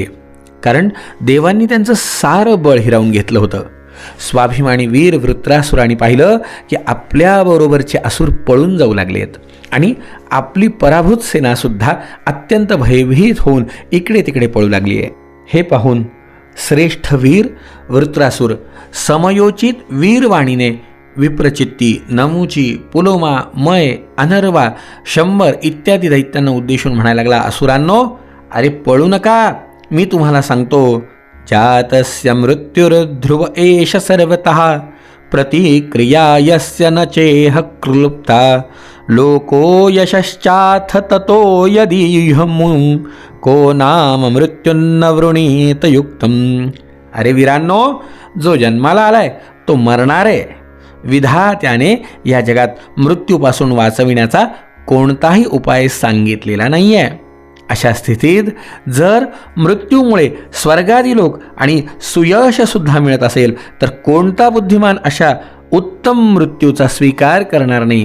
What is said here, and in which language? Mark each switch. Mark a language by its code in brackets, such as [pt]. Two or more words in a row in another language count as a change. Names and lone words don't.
[mr] कारण देवांनी त्यांचं सारं बळ हिरावून घेतलं होतं. स्वाभिमानी वीर वृत्रासुराने पाहिलं की आपल्याबरोबरचे असुर पळून जाऊ लागलेत आणि आपली पराभूत सेनासुद्धा अत्यंत भयभीत होऊन इकडे तिकडे पळू लागली आहे. हे पाहून श्रेष्ठ वीर वृत्रासुर समयोचित वीरवाणीने विप्रचित्ती, नमुची, पुलोमा, मय, अनर्वा, 100 इत्यादी दैत्यांना उद्देशून म्हणायला लागला, असुरांनो, अरे पळू नका, मी तुम्हाला सांगतो, [sa] जातस्य मृत्युर्ध्रुव एष सर्वतः प्रतिक्रिया यस्य न चेह क्लुप्ता लोको यशश्चाथ ततो यदीहमु को नाम मृत्युन्न वृणीत युक्तम. [mr] अरे वीरांनो, जो जन्माला आलाय तो मरणार आहे. विधात्याने या जगात मृत्यूपासून वाचविण्याचा कोणताही उपाय सांगितलेला नाही आहे. अशा स्थितीत जर मृत्यूमुळे स्वर्गादी लोक आणि सुयशसुद्धा मिळत असेल तर कोणता बुद्धिमान अशा उत्तम मृत्यूचा स्वीकार करणार नाही.